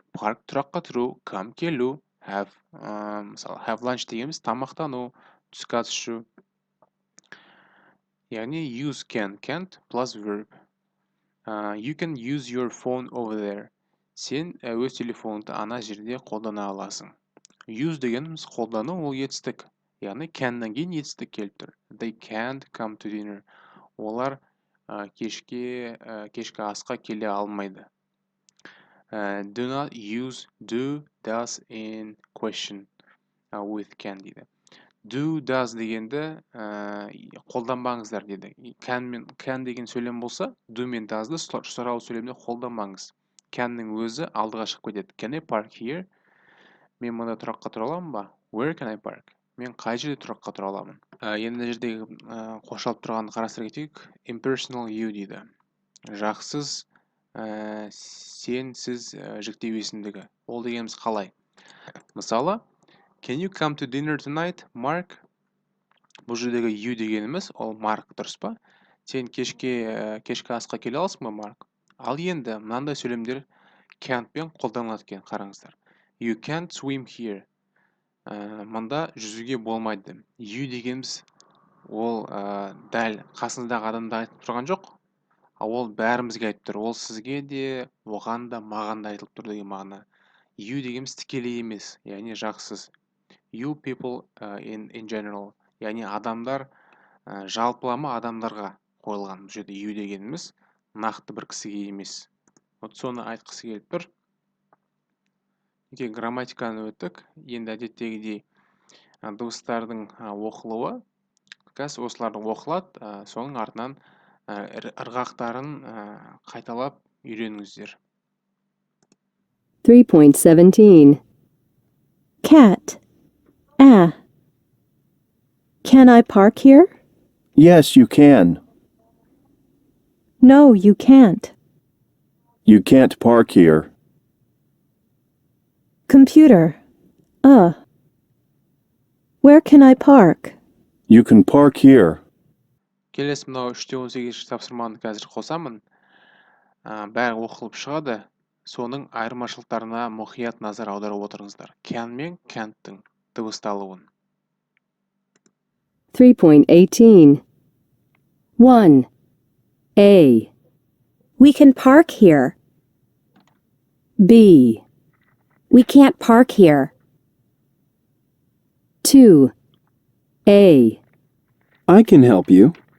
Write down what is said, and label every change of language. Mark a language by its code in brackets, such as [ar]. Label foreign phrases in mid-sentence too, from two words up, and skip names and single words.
[kk] Park тұраққа тұру, come келу, have, мысалы, [en] have lunch [kk] дегеніміз тамақтану, түскі ас ішу. Яғни [en] use can, can't plus verb. You can use your phone over there. [kk] Сен өз телефоныңды ана жерде қолдана аласың. Use дегеніміз қолдану, ол етістік. Яғни canнан кейін етістік келіп тұр. [en] They can't come to dinner. [kk] Олар кешкі асқа келе алмайды. [en] Do not use do, does in question with can дейді. Do, does [kk] дегенді қолданбаңыздар деді. Can деген сөйлем болса, do мен does'ды сұрау сөйлемде қолданбаңыз. Can'нің өзі алдыға шығып кетеді. [en] Can I park here? [kk] Мен мұнда тұраққа тұра аламын ба? [en] Where can I park? [kk] Мен қай жерде тұраққа тұра аламын? Енді мына жердегі қосылып тұрғанды қарастыра кетейік. [en] Impersonal you дейді. [kk] Жақсыз сен, сіз жіктеу есімдігі. Ол дегеніміз қалай? Мысалы, [en] can you come to dinner tonight, Mark? [kk] Бұл жердегі you дегеніміз, ол Mark дұрыс па? Сен кешкі асқа келе аласың ба, Mark? Ал енді мынандай сөйлемдер can't пен қолданылады екен, қараңыздар. [en] You can't swim here. [kk] Мұнда жүзуге болмайды. You дегеніміз ол дәл қасыңыздағы адамды айтып тұрған жоқ. Ол бәрімізге айтып тұр. Ол сізге де, оған да, маған да айтылып тұр деген мағына. You дегеніміз тікелей емес, яғни жақсыз. [en] You people in general. [kk] Яғни адамдар, жалпылама адамдарға қойылған. Бұл жерде you дегеніміз нақты бір кісіге емес. Соны айтқысы келіп тұр. Грамматиканы өттік. Енді әдеттегідей дыбыстардың оқылуы. Қазір осылардың оқылады, соның артынан ырғақтарын қайталап үйреніңіздер. [en] 3.17 Cat. Can I park here? Yes, you can. No, you can't. You can't park here. Computer. Where can I park? You can park here. [kk] Келесі мынау 3-18 тапсырманы қазір қосамын. Бәрі оқылып шығады. Соның айырмашылықтарына мұқият назар аударып отырыңыздар. Can мен can'тың дыбысталуын. [en] 3.18 1. A. We can park here. B. We can't park here. 2. A. I can help you.